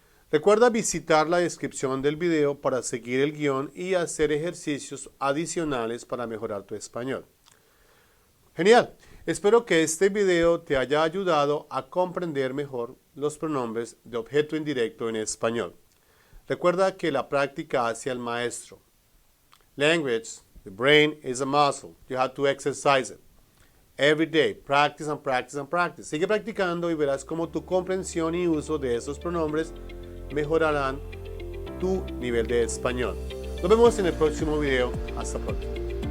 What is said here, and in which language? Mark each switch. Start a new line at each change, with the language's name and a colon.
Spanish: Recuerda visitar la descripción del video para seguir el guión y hacer ejercicios adicionales para mejorar tu español. Genial. Espero que este video te haya ayudado a comprender mejor los pronombres de objeto indirecto en español. Recuerda que la práctica hace al maestro.
English: Language, the brain is a muscle. You have to exercise it. Every day, practice and practice and practice.
Spanish: Sigue practicando y verás cómo tu comprensión y uso de esos pronombres mejorarán tu nivel de español. Nos vemos en el próximo video. Hasta pronto.